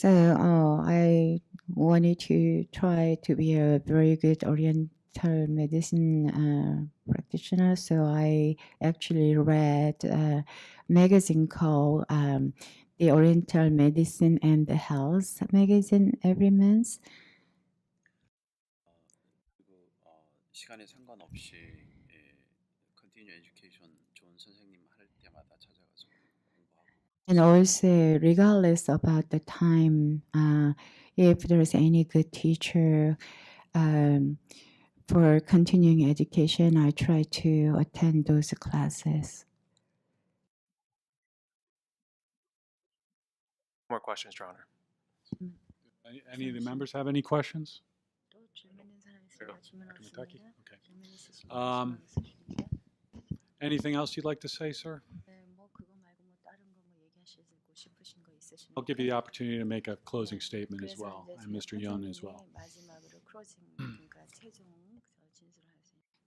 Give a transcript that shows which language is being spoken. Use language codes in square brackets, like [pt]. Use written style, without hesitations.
[en] so I wanted to try to be a very good Oriental medicine practitioner. So I actually read a magazine called the Oriental Medicine and the Health magazine every month. [ko] 그리고 시간에 상관없이 컨티뉴 에듀케이션 좋은 선생님 할 때마다 찾아가서 공부하고 [en] And also, regardless about the time, if there's any good teacher for continuing education, I try to attend those classes. More questions, Your Honor. Any of the members have any questions? [ko] 또 질문 있는 사람 있으면 질문 [en] Kentucky? [ko] 없습니다. [en] Okay. [ko] 질문 있으시면 Um, 말씀하세요. [en] Anything else you'd like to say, sir? [ko] 네, 뭐 그거 말고 뭐 다른 거 뭐 얘기하시고 싶으신 거 있으십니까? [en] I'll give you the opportunity to make a closing statement as [ko] 그래서 [en] well, [ko] 이제 [en] and Mr. Young as well. [ko] 사장님이 마지막으로 클로징 그러니까 최종 진술하세요.